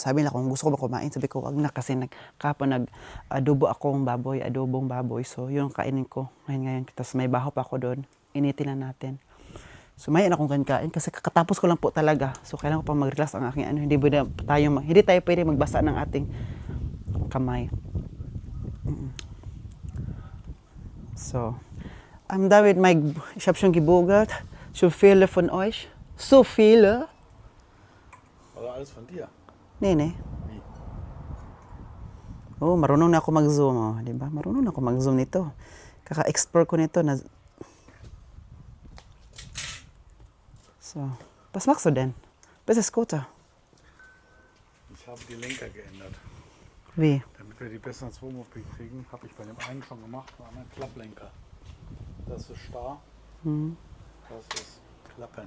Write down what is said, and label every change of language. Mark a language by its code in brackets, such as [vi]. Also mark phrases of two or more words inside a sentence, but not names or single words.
[tl] Sabi nila kung gusto ko ba kumain, sabi ko wag na kasi kapon adobong baboy. So yun kainin ko ngayon. Tapos may baho pa ako doon. Initin na natin. So may akong kain kasi kakatapos ko lang po talaga. So kailangan ko pa mag-relax ang aking Hindi tayo pwede magbasa ng ating kamay. [en] So I'm done with my [de] ich habe schon gebuggelt. So viele von euch. So viele. Aber alles von dir. Nee. [tl] Oh, marunong na ako mag-zoom, di ba? Marunong na ako mag-zoom nito. Kaka-explore ko nito na [de] So, was machst du denn? Bist du Scooter? Ich habe die Lenker geändert. Wie? Damit wir die besser ins Wohnmobil kriegen, habe ich bei dem einen schon gemacht, bei einem Klapplenker. Das ist starr. Das ist Klappen.